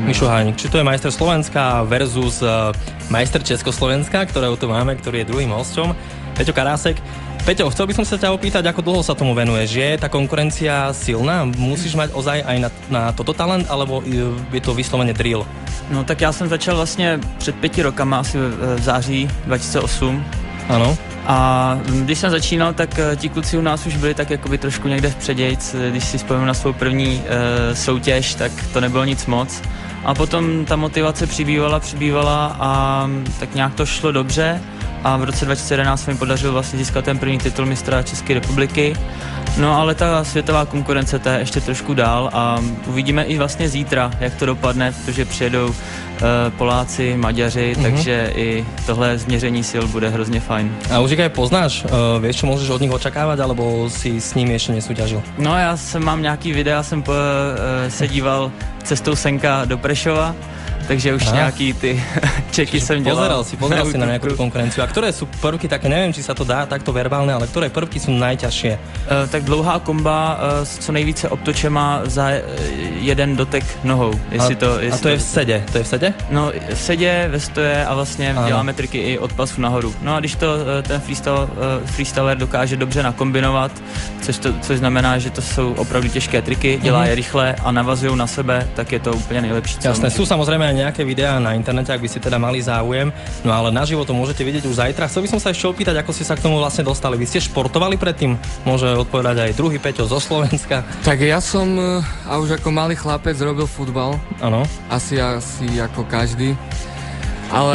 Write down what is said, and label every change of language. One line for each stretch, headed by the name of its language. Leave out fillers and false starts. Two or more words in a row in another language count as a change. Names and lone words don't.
Slovak: Mišo Hajník, či to je majster Slovenska versus majster Československa, ktorého tu máme, ktorý je druhým hosťom, Peťo Karásek. Peťo, chcel by som sa ťa opýtať, ako dlho sa tomu venuješ? Je tá konkurencia silná? Musíš mať ozaj aj na toto talent, alebo je to vyslovene drill?
Czech: No tak já jsem začal vlastně před 5 rokama, asi v září 2008. Ano. A když jsem začínal, tak ti kluci u nás už byli tak jakoby trošku někde vpředějc. Když si vzpomínám na svou první soutěž, tak to nebylo nic moc. A potom ta motivace přibývala a tak nějak to šlo dobře. A v roce 2011 se mi podařilo vlastně získat ten první titul mistra České republiky. No ale ta světová konkurence to je ještě trošku dál a uvidíme i vlastně zítra, jak to dopadne, protože přijedou Poláci, Maďaři, takže i tohle změření sil bude hrozně fajn.
Slovak: A už ich aj poznáš? Vieš, čo môžeš od nich očakávať, alebo si s nimi ešte nesúťažil?
Czech: No já mám nějaký videa, jsem se díval cestou Senka do Prešova, takže už nějaký ty čeky jsem dělal.
Slovak: Pozeral si na nejakú konkurenciu. A ktoré sú prvky také, neviem, či sa to dá takto verbálne, ale ktoré prvky sú najťažšie?
Czech: Tak dlouhá komba s co nejvíce obtočema za jeden dotek nohou.
Slovak: A to je v sede? To je v sede?
Czech: No, v sedě, ve stoje a vlastně děláme triky i od pasu nahoru. No a když to ten freestyler dokáže dobře nakombinovat, což znamená, že to jsou opravdu těžké triky, dělá je rychle a navazují na sebe, tak je to úplně nejlepší.
Slovak: Jasné, sú samozrejme aj nejaké videá na internete, ak by si teda mali záujem, no ale naživo to môžete vidieť už zajtra. Chcel by som sa ešte opýtať, ako ste sa k tomu vlastne dostali. Vy ste športovali predtým? Môže odpovedať aj druhý Peťo zo Slovenska. Tak ja som a už ako malý chlapec robil futbal. Áno. Asi ako každý. Ale